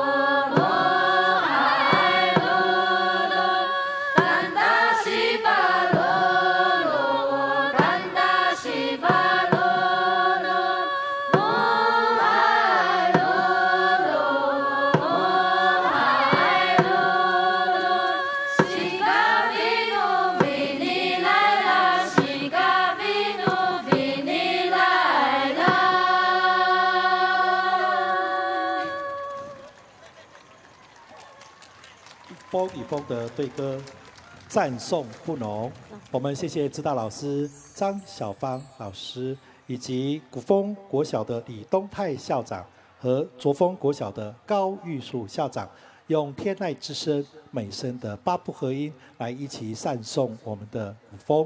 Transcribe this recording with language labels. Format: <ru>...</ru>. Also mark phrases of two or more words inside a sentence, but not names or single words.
<bnn>tanda sibalulu, Muhai lulu, Sikavinu vinilaila, Sikavinu vinilaila.</bnn> <zh>风与风的对歌，赞颂不浓。我们谢谢指导老师张小芳老师，以及古风国小的李东泰校长和卓峰国小的高玉树校长，用天籁之声美声的八部合音来一起赞颂我们的古风。</zh>